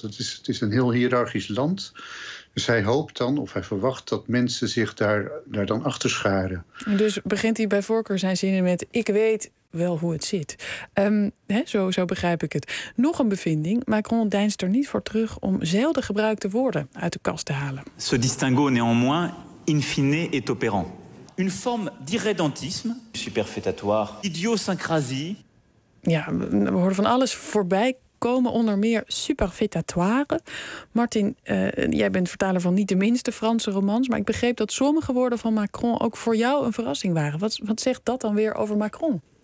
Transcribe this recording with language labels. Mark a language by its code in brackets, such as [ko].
[nl] Het is een heel hiërarchisch land. Dus hij hoopt dan, of hij verwacht, dat mensen zich daar dan achter scharen. Dus begint hij bij voorkeur zijn zinnen met ik weet wel hoe het zit. Zo begrijp ik het. Nog een bevinding. Macron deinst er niet voor terug om zelden gebruikte woorden uit de kast te halen. [fr] Ce distinguo néanmoins in fine est opérant. Une forme d'irrédentisme. Superfétatoire. Idiosyncrasie. [nl] Ja, we horen van alles voorbij komen, onder meer superfétatoire. Martin, jij bent vertaler van niet de minste Franse romans, maar ik begreep dat sommige woorden van Macron ook voor jou een verrassing waren. Wat zegt dat dan weer over Macron?